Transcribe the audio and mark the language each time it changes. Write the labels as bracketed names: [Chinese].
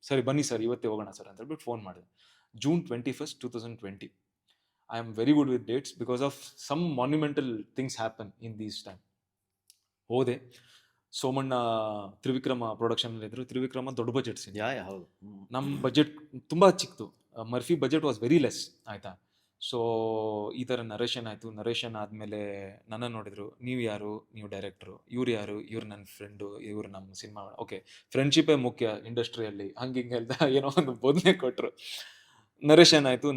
[Kannada] ಸರಿ ಬನ್ನಿ ಸರ್ ಇವತ್ತೇ ಹೋಗೋಣ ಸರ್ ಅಂತ ಹೇಳ್ಬಿಟ್ಟು ಫೋನ್ ಮಾಡಿದೆ. [English] June 21st, 2020. I am very good with dates because of some monumental things happen in these time. [Kannada] ಹೋದೆ, ಸೋಮಣ್ಣ ತ್ರಿವಿಕ್ರಮ ಪ್ರೊಡಕ್ಷನ್ ಇದ್ರು. ತ್ರಿವಿಕ್ರಮ ದೊಡ್ಡ ಬಜೆಟ್ ಸಿನಿಮಾ, ಹೌದು. ನಮ್ಮ ಬಜೆಟ್ ತುಂಬ ಚಿಕ್ಕದು, [English] Murphy budget was very less [Kannada] ಆಯ್ತಾ. ಸೊ ಈ ಥರ ನರೇಷನ್ ಆಯಿತು. ನರೇಷನ್ ಆದಮೇಲೆ ನನ್ನ ನೋಡಿದ್ರು, ನೀವು ಯಾರು, ನೀವು ಡೈರೆಕ್ಟ್ರು, ಇವ್ರು ಯಾರು, ಇವ್ರು ನನ್ನ ಫ್ರೆಂಡು, ಇವ್ರು ನಮ್ಮ ಸಿನಿಮಾ, ಓಕೆ ಫ್ರೆಂಡ್ಶಿಪ್ಪೇ ಮುಖ್ಯ ಇಂಡಸ್ಟ್ರಿಯಲ್ಲಿ, ಹಂಗೆ ಹಿಂಗೆ ಹೇಳ್ದ ಏನೋ ಒಂದು ಬೋಧನೆ ಕೊಟ್ಟರು. ನರೇಷನ್ ಆಯಿತು.